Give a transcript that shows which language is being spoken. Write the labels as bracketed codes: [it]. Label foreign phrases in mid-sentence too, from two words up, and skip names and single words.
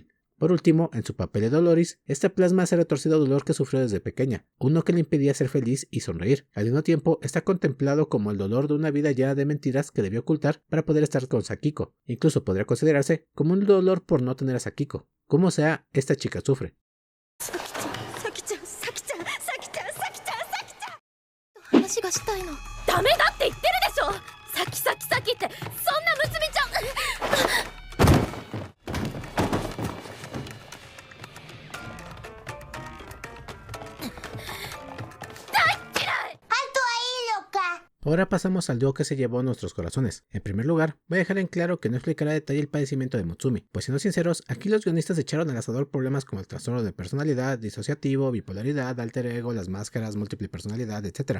[es] Por último, en su papel de Doloris, esta plasma ese retorcido dolor que sufrió desde pequeña, uno que le impedía ser feliz y sonreír. Al mismo tiempo, está contemplado como el dolor de una vida llena de mentiras que debió ocultar para poder estar con Sakiko. Incluso podría considerarse como un dolor por no tener a Sakiko. Como sea, esta chica sufre. [ja] 話がしたいの。ダメだって言ってるでしょ。サキサキサキってそんな娘ちゃん。 [es] Ahora pasamos al dúo que se llevó a nuestros corazones. En primer lugar, voy a dejar en claro que no explicará a detalle el padecimiento de Mutsumi, pues siendo sinceros, aquí los guionistas echaron al asador problemas como el trastorno de personalidad, disociativo, bipolaridad, alter ego, las máscaras, múltiple personalidad, etc.